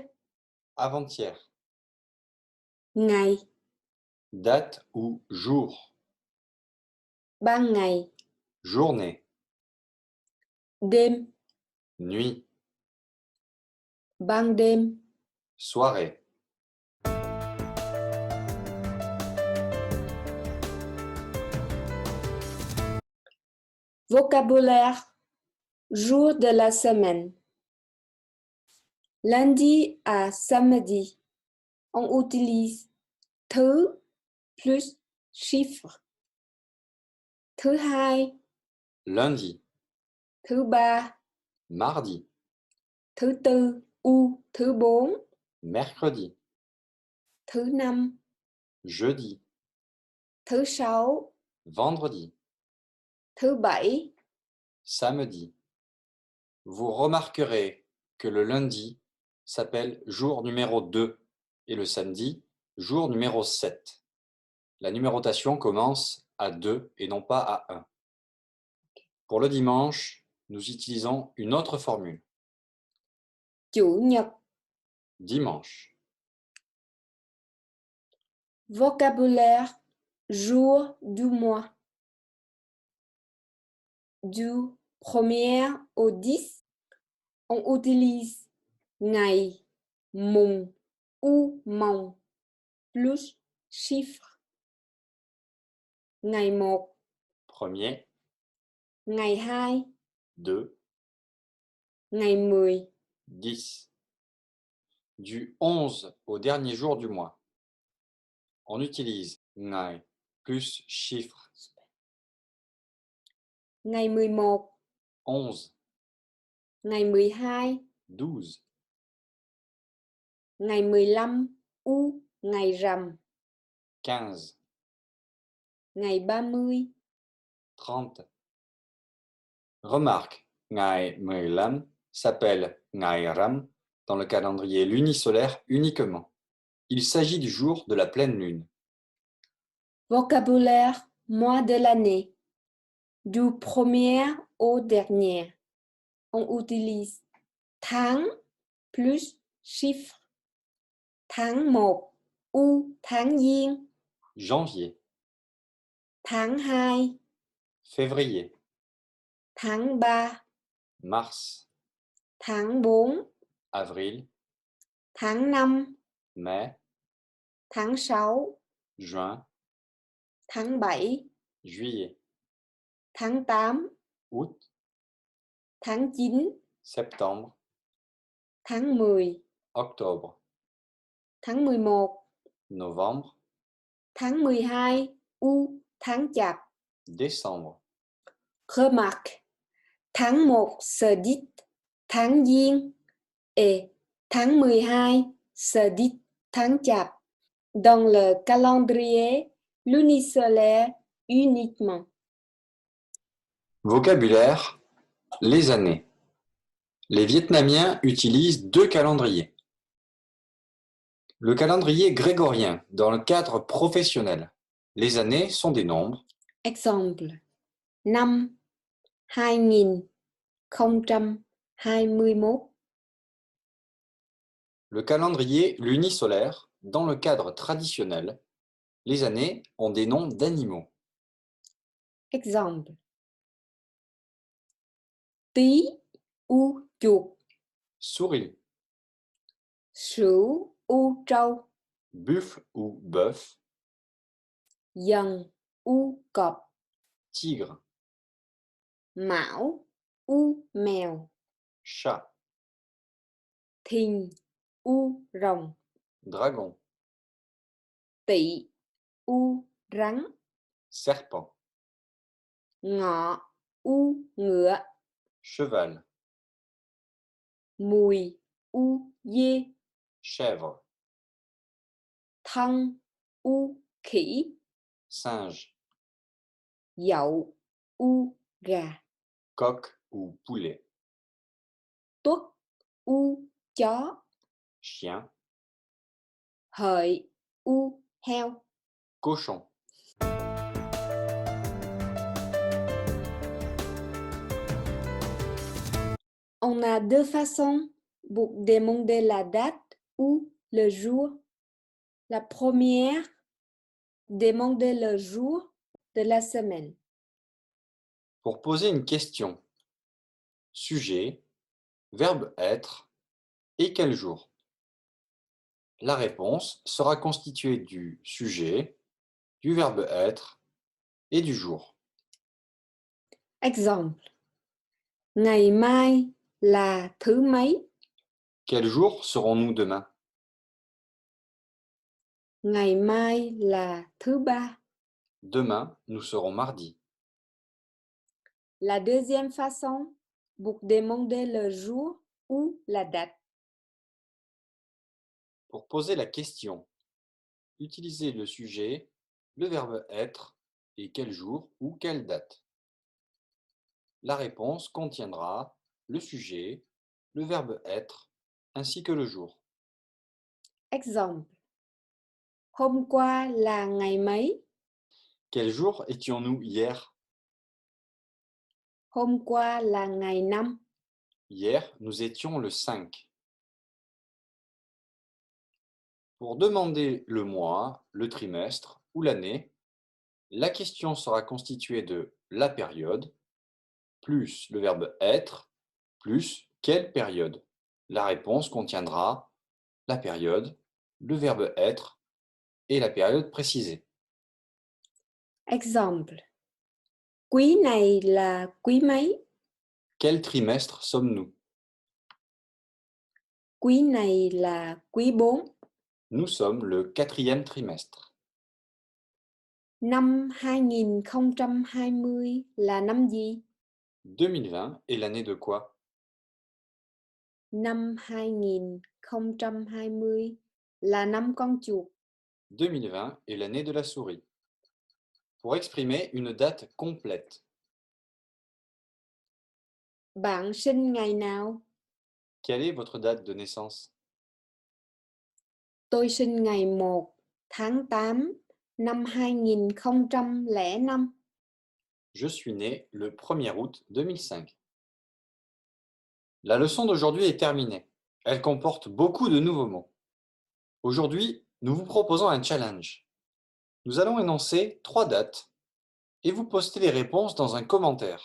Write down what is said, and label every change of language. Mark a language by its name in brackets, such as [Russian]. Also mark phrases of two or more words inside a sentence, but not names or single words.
[French] Avant-hier. [Vietnamese] ngày, [French] Date ou jour. [Vietnamese] ban ngày, [French] Journée. [Vietnamese] đêm, [French] Nuit. [Vietnamese] ban đêm, [French] Soirée. vocabulaire, jour de la semaine. Lundi à samedi, on utilise thứ plus chiffre. [Vietnamese] Thứ hai, [French] Lundi. [Vietnamese] thứ ba, [French] Mardi. [Vietnamese] thứ tư, thứ bốn, [French] Mercredi. [Vietnamese] thứ năm, [French] Jeudi. [Vietnamese] thứ sáu, [French] Vendredi. [Vietnamese] thứ bảy, [French] Samedi. Vous remarquerez que le lundi s'appelle jour numéro 2 et le samedi jour numéro 7. La numérotation commence à 2 et non pas à 1. Pour le dimanche, nous utilisons une autre formule. [Vietnamese] chủ nhật. [French] Dimanche. Vocabulaire, jour du mois. Du 1er au 10, on utilise [Vietnamese] ngày, mùng, [French] u, mồng plus chiffre. [Vietnamese] Ngày 1, [French] Premier, [Vietnamese] ngày 2, [French] 2, [Vietnamese] ngày 10, [French] 10. Du 11 au dernier jour du mois, on utilise ngày plus chiffre. [Vietnamese] ngày 11, [French] 11, [Vietnamese] ngày 12, [French] 12, [Vietnamese] ngày 15, u, ngày rằm, [French] 15, [Vietnamese] ngày 30, [French] 30. Remarque, ngày 15 s'appelle [Vietnamese] ngày rằm [French] dans le calendrier lunisolaire uniquement. Il s'agit du jour de la pleine lune. Vocabulaire, mois de l'année. Du premier au dernier, on utilise tháng plus chiffre. [Vietnamese] Tháng 1, u, tháng Giêng. [French] Janvier, [Vietnamese] Tháng 2, [French] février, [Vietnamese] tháng 3, [French] mars, [Vietnamese] tháng 4, [French] avril, [Vietnamese] tháng 5, [French] mai, [Vietnamese] tháng 6, [French] juin, [Vietnamese] tháng 7, [French] juillet, [Vietnamese] tháng 8, [French] août, [Vietnamese] tháng 9, [French] septembre, [Vietnamese] tháng 10, [French] octobre, [Vietnamese] tháng 11, [French] novembre, [Vietnamese] tháng 12, u, tháng Chạp. [French] décembre. Remarque, tháng 1 se dit [Vietnamese] tháng Giêng [French] et tháng 12 se dit [Vietnamese] tháng Chạp [French] dans le calendrier lunisolaire uniquement. Vocabulaire, les années. Les Vietnamiens utilisent deux calendriers. Le calendrier grégorien dans le cadre professionnel. Les années sont des nombres. Exemple, năm 2021. Le calendrier lunisolaire dans le cadre traditionnel. Les années ont des noms d'animaux. [Vietnamese] Exemple, tí u chuột, [French] Souris, [Vietnamese] sửu u trâu, [French] buffle ou bœuf, [Vietnamese] dần u cọp, [French] tigre, [Vietnamese] mão u mèo, [French] chat, [Vietnamese] thìn u rồng, [French] dragon, [Vietnamese] tỵ u rắn, [French] serpent, [Vietnamese] ngọ u ngựa, [French] cheval, [Vietnamese] mùi u dê, [French] chèvre, [Vietnamese] thân u khỉ, [French] singe, [Vietnamese] dậu u gà, [French] coq ou poulet, [Vietnamese] tuất u chó, [French] chien, [Vietnamese] hợi u heo. [French] cochon. On a deux façons pour demander la date ou le jour. La première, demander le jour de la semaine. Pour poser une question, sujet, verbe être et quel jour. La réponse sera constituée du sujet, du verbe être et du jour. Exemple, [Vietnamese] ngày mai là thứ mấy? [French] Quel jour serons-nous demain? [Vietnamese] Ngày mai là thứ ba. [French] Demain, nous serons mardi. La deuxième façon pour demander le jour ou la date. Pour poser la question, utilisez le sujet, le verbe être et quel jour ou quelle date. La réponse contiendra le sujet, le verbe être ainsi que le jour. Exemple, [Vietnamese] hôm qua là ngày mấy? [French] Quel jour étions-nous hier? [Vietnamese] Hôm qua là ngày 5. [French] Hier, nous étions le 5. Pour demander le mois, le trimestre ou l'année, la question sera constituée de la période plus le verbe être plus quelle période? La réponse contiendra la période, le verbe être et la période précisée. Exemple. [Vietnamese] Quý này là quý mấy? [French] Quel trimestre sommes-nous? [Vietnamese] Quý này là quý 4. [French] Nous sommes le quatrième trimestre. [Vietnamese] Năm 2020 là năm gì? [French] 2020 est l'année de quoi? [Vietnamese] Năm 2020 là năm con chuột. [French] 2020 est l'année de la souris. Pour exprimer une date complète, [Vietnamese] Bạn sinh ngày nào? [French] quelle est votre date de naissance? [Vietnamese] Tôi sinh ngày 1 tháng 8 năm 2005. [French] Je suis né le 1er août 2005. La leçon d'aujourd'hui est terminée. Elle comporte beaucoup de nouveaux mots. Aujourd'hui, nous vous proposons un challenge. Nous allons énoncer 3 dates et vous postez les réponses dans un commentaire.